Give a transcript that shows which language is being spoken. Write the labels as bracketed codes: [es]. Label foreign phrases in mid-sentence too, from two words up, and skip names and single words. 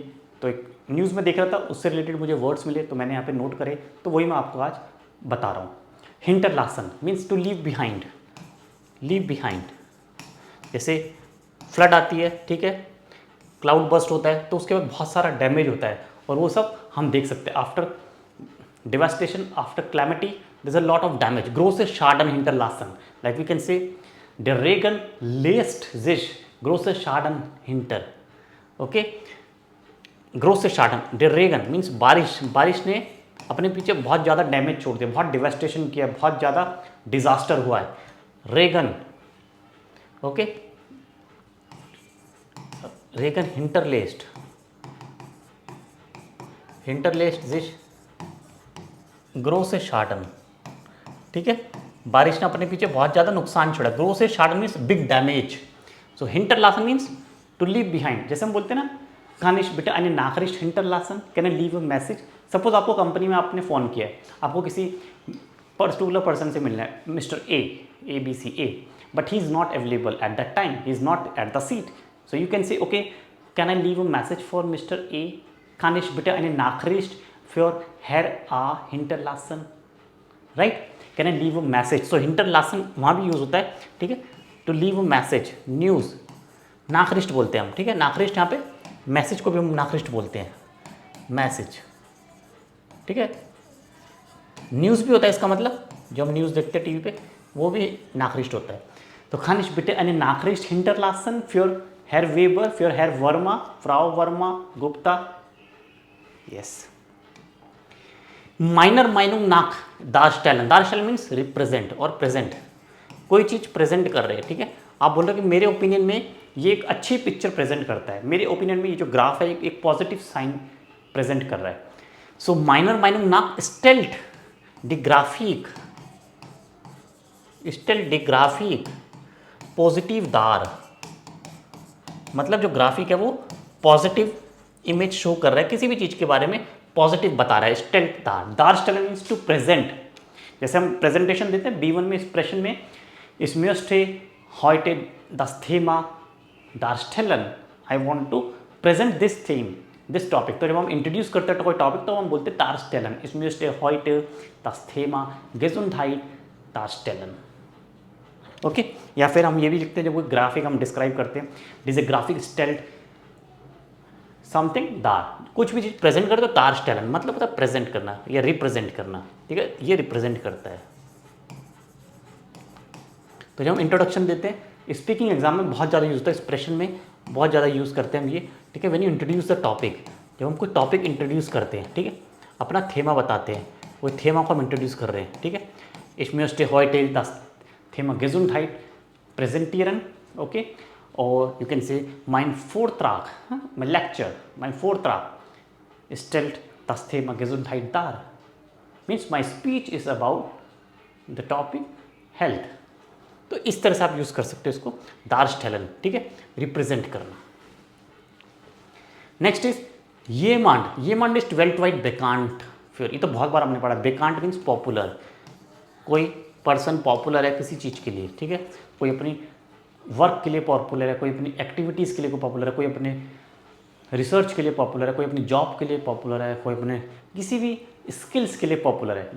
[hi] तो एक न्यूज़ में देख रहा था, उससे रिलेटेड मुझे वर्ड्स मिले तो मैंने यहाँ पे नोट करे, तो वही मैं आपको आज बता रहा हूँ. हिंटरलासन [en] means to leave behind, [hi] जैसे फ्लड आती है, ठीक है, [en] cloud burst [hi] होता है, तो उसके बाद बहुत सारा डैमेज होता है और वो सब हम देख सकते हैं. [en] आफ्टर devastation, after calamity, there's a lot of damage. [de] Große Schaden hinterlassen. [en] Like we can say, [de] der Regen lässt sich große Schaden hinter. Okay? Große Schaden. Der Regen [hi] means बारिश ने अपने पीछे बहुत ज़्यादा डैमेज छोड़ दिया, बहुत डिवेस्टेशन किया, बहुत ज़्यादा डिजास्टर हुआ है. रेगन, ओके, [de] Regen hinterlässt sich große Schaden, [hi] ठीक है, बारिश ने अपने पीछे बहुत ज़्यादा नुकसान छोड़ा. [de] große Schaden [en] means big damage. So हिंटरलासन means to leave behind. [hi] जैसे हम बोलते हैं ना, [de] Kann ich bitte eine Nachricht hinterlassen, [en] Can I leave a message. [hi] सपोज आपको कंपनी में आपने फ़ोन किया है, आपको किसी [en] particular person [hi] से मिलना है, मिस्टर ए बी सी ए, [en] but he is not available at that time, he is not at the seat. So you can say, okay, can I leave a message for Mister A, [de] Kann ich bitte eine Nachricht für Herr A hinterlassen, [en] right? Can I leave a message? So [hi] hinterlassen वहाँ भी यूज़ होता है, ठीक है, [en] to leave a message, [hi] न्यूज़, नाखरिस्ट बोलते हैं हम, ठीक है. नाखरिस्ट यहाँ पे मैसेज को भी हम नाखरिस्ट बोलते हैं, मैसेज, ठीक है. न्यूज़ भी होता है इसका मतलब, जो हम न्यूज़ देखते हैं टीवी पे, वो भी नाखरिस्ट होता है. [de] तो Kann ich bitte eine Nachricht hinterlassen für Herr Weber, für Herr वर्मा, फ्राउ वर्मा, गुप्ता, यस. Meiner Meinung nach darstellen. [hi] दार्स्टेलन [en] means represent [hi] और प्रेजेंट, कोई चीज़ प्रेजेंट कर रहे हैं, ठीक है. आप बोल रहे हो कि मेरे ओपिनियन में ये एक अच्छी पिक्चर प्रेजेंट करता है, मेरे ओपिनियन में ये जो ग्राफ है एक पॉजिटिव साइन प्रेजेंट कर रहा है. सो [de] Meiner Meinung nach stellt die Grafik positiv dar, [hi] मतलब जो ग्राफिक है वो [en] positive image show [hi] कर रहा है, किसी भी चीज़ के बारे में पॉजिटिव बता रहा है. [de] stellt dar, darstellen [en] means to present. [hi] जैसे हम प्रेजेंटेशन देते हैं B1 में, एक्सप्रेशन में, [de] ich möchte heute das Thema darstellen, [en] I want to present this theme, this topic. [hi] तो जब हम इंट्रोड्यूस करते हैं कोई टॉपिक तो हम बोलते हैं darstellen. [de] Ich möchte heute das Thema Gesundheit darstellen. [hi] ओके, या फिर हम ये भी लिखते हैं जब कोई ग्राफिक हम डिस्क्राइब करते हैं, डिस ए ग्राफिक स्टेल्ड समथिंग दार, कुछ भी चीज़ प्रेजेंट करते हो दारस्टेलन मतलब होता है प्रेजेंट करना या रिप्रेजेंट करना, ठीक है, ये रिप्रेजेंट करता है। तो जब हम इंट्रोडक्शन देते हैं [en] speaking exam [hi] में बहुत ज़्यादा यूज़ होता है, एक्सप्रेशन में बहुत ज़्यादा यूज़ करते हैं हम ये, ठीक है। [en] When you introduce the topic, [hi] जब हम कोई टॉपिक इंट्रोड्यूस करते हैं, ठीक है, अपना थेमा बताते हैं, वो थेमा को हम इंट्रोड्यूस कर रहे हैं, ठीक है। [de] Ich möchte heute das Thema Gesundheit präsentieren, [en] okay, or you can say [de] mein Vortrag, mein Lecture, mein Vortrag stellt das Thema Gesundheit dar, [en] means my speech is about the topic health. [hi] तो इस तरह से आप यूज़ कर सकते हो इसको, दारस्टेलन, ठीक है, रिप्रेजेंट करना। [en] Next is [de] jemand ist weltweit bekannt, [hi] फिर ये तो बहुत बार हमने पढ़ा, बेकांट मीन्स पॉपुलर, कोई पर्सन पॉपुलर है किसी चीज़ के लिए, ठीक है, कोई अपनी वर्क के लिए पॉपुलर है, कोई अपनी एक्टिविटीज़ के लिए कोई पॉपुलर है, कोई अपने रिसर्च के लिए पॉपुलर है, कोई अपनी जॉब के लिए पॉपुलर है, कोई अपने किसी भी स्किल्स के लिए पॉपुलर है।